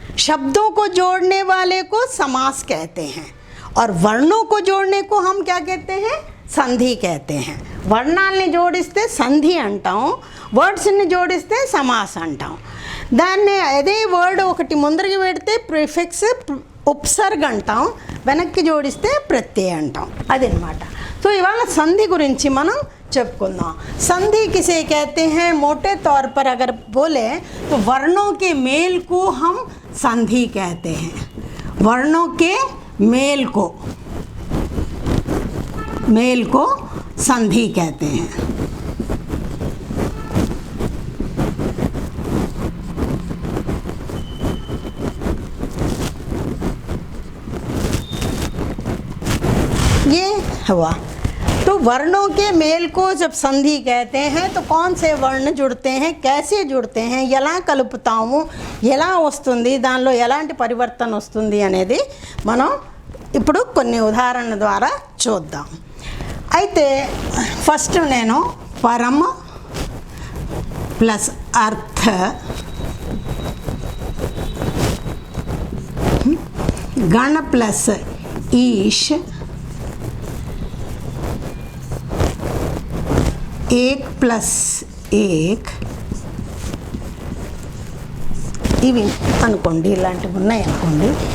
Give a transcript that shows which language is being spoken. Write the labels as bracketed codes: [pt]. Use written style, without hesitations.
[hi] शब्दों को जोड़ने वाले को समास कहते हैं, और वर्णों को जोड़ने को हम क्या कहते हैं? సంధి कहते हैं। [te] వర్ణాలని జోడిస్తే సంధి అంటాం, వర్డ్స్ని జోడిస్తే సమాస్ అంటాం। దాన్ని అదే వర్డ్ ఒకటి ముందరికి పెడితే ప్రిఫిక్స్ ఉపసర్గ అంటాం, వెనక్కి జోడిస్తే ప్రత్యయ అంటాం। అదనమాట। तो ఇవాళ సంధి గురించి మనం చెప్పుకుందాం। [hi] संधि किसे कहते हैं? मोटे तौर पर अगर बोले तो वर्णों के मेल को हम संधि कहते हैं। वर्णों के मेल को संधि कहते हैं। ये हुआ। तो वर्णों के मेल को जब संधि कहते हैं तो कौन से वर्ण जुड़ते हैं, कैसे जुड़ते हैं, [te] ఎలా కలుపుతాము, ఎలా వస్తుంది, దానిలో ఎలాంటి పరివర్తన వస్తుంది అనేది మనం ఇప్పుడు కొన్ని ఉదాహరణల ద్వారా చూద్దాం। అయితే ఫస్ట్ నేను పరమ ప్లస్ అర్థ, గణ ప్లస్ ఈష్, ఏక్ ప్లస్ ఏక్, ఇవి అనుకోండి, ఇలాంటివి ఉన్నాయి అనుకోండి।